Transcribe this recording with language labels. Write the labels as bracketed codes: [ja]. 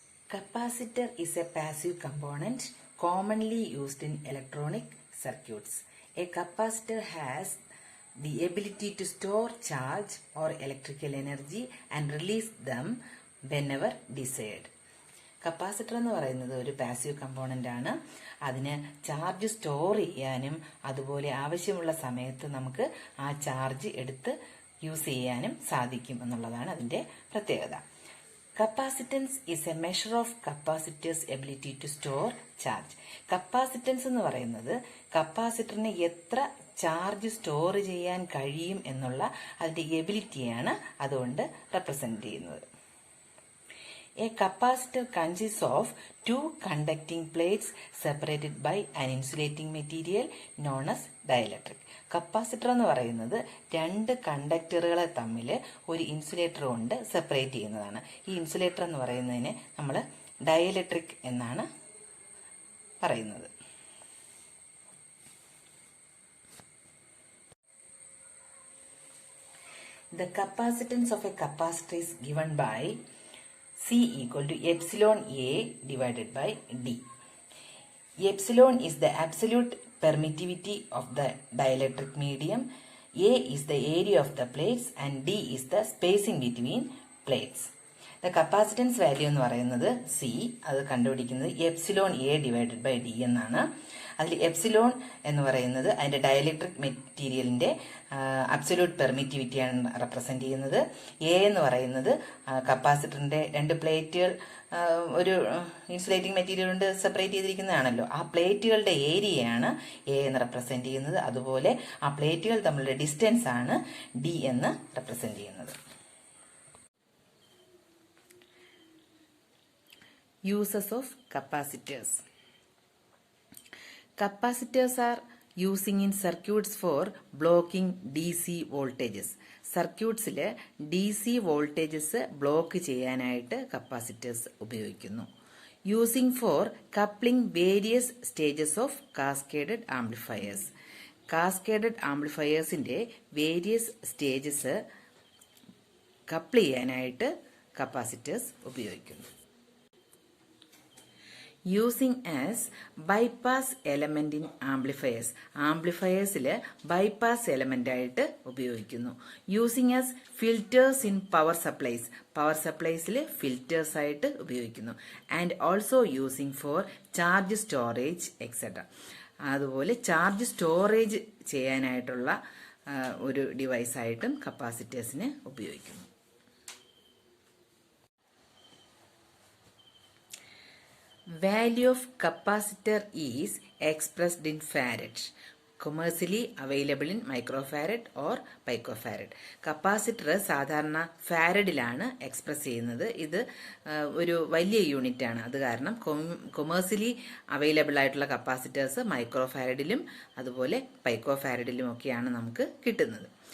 [en] Capacitor is a passive component commonly used in electronic circuits. A capacitor has the ability to store charge or electrical energy and release them whenever desired. [ml] Capacitor എന്ന് പറയുന്നത് ഒരു passive component ആണ്. അതിന് charge store ചെയ്യാനും അതുപോലെ ആവശ്യമുള്ള സമയത്ത് നമുക്ക് ആ ചാർജ് എടുത്ത് യൂസ് ചെയ്യാനും സാധിക്കും എന്നുള്ളതാണ് അതിൻ്റെ പ്രത്യേകത. [en] Capacitance is a measure of capacitor's ability to store charge. [ml] Capacitance എന്ന് പറയുന്നത് കപ്പാസിറ്ററിന് എത്ര ചാർജ് സ്റ്റോർ ചെയ്യാൻ കഴിയും എന്നുള്ള അതിൻ്റെ എബിലിറ്റിയാണ് അതുകൊണ്ട് റെപ്രസെന്റ് ചെയ്യുന്നത്. [en] A capacitor consists of two conducting plates separated by an insulating material known as dielectric. [ml] Capacitor എന്ന് പറയുന്നത് രണ്ട് കണ്ടക്ടറുകളെ തമ്മിൽ ഒരു ഇൻസുലേറ്റർ കൊണ്ട് സെപ്പറേറ്റ് ചെയ്യുന്നതാണ്. ഈ ഇൻസുലേറ്റർ എന്ന് പറയുന്നതിനെ നമ്മൾ ഡയലക്ട്രിക് എന്നാണ് പറയുന്നത്. [en] The capacitance of a capacitor is given by C equal to epsilon A divided by D. Epsilon is the absolute permittivity of the dielectric medium, A is the area of the plates and D is the spacing between plates. The capacitance value [ml] എന്ന് പറയുന്നത് C, അത് കണ്ടുപിടിക്കുന്നത് epsilon A divided by D എന്നാണ്. അതിൽ epsilon എന്ന് പറയുന്നത് അതിൻ്റെ dielectric മെറ്റീരിയലിൻ്റെ അബ്സല്യൂട്ട് പെർമിറ്റിവിറ്റിയാണ് റെപ്രസെന്റ് ചെയ്യുന്നത്. എ എന്ന് പറയുന്നത് കപ്പാസിറ്ററിൻ്റെ രണ്ട് പ്ലേറ്റുകൾ ഒരു ഇൻസുലേറ്റിംഗ് മെറ്റീരിയൽ കൊണ്ട് സെപ്പറേറ്റ് ചെയ്തിരിക്കുന്നതാണല്ലോ, ആ പ്ലേറ്റുകളുടെ ഏരിയയാണ് എ എന്ന് റെപ്രസെന്റ് ചെയ്യുന്നത്. അതുപോലെ ആ പ്ലേറ്റുകൾ തമ്മിലുള്ള ഡിസ്റ്റൻസ് ആണ് ഡി എന്ന് റെപ്രസെന്റ് ചെയ്യുന്നത്. [en] Uses of capacitors. Capacitors are using in circuits for blocking DC voltages. [ml] സർക്യൂട്ട്സിൽ DC voltages block ചെയ്യാനായിട്ട് കപ്പാസിറ്റേഴ്സ് ഉപയോഗിക്കുന്നു. [en] Using for coupling various stages of cascaded amplifiers. [ml] Cascaded ആംപ്ലിഫയേഴ്സിൻ്റെ various stages couple ചെയ്യാനായിട്ട് capacitors ഉപയോഗിക്കുന്നു. [en] Using as bypass element in amplifiers. [ml] ആംപ്ലിഫയേഴ്സിൽ bypass element ആയിട്ട് ഉപയോഗിക്കുന്നു. [en] Using as filters in power supplies. [ml] Power സപ്ലൈസിൽ filters ആയിട്ട് ഉപയോഗിക്കുന്നു. [en] And also using for charge storage etcetera. [ml] അതുപോലെ charge storage ചെയ്യാനായിട്ടുള്ള ഒരു ഡിവൈസായിട്ടും കപ്പാസിറ്റേഴ്സിന് ഉപയോഗിക്കുന്നു. [en] Value of capacitor is expressed in farad. Commercially available in microfarad or picofarad. [ml] Capacitor സാധാരണ ഫാരഡിലാണ് express ചെയ്യുന്നത്. ഇത് ഒരു വലിയ യൂണിറ്റ് ആണ്. അത് കാരണം കൊമേഴ്സ്യലി അവൈലബിൾ ആയിട്ടുള്ള കപ്പാസിറ്റേഴ്സ് മൈക്രോഫാരഡിലും അതുപോലെ പൈക്കോഫാരഡിലും ഒക്കെയാണ് നമുക്ക് കിട്ടുന്നത്.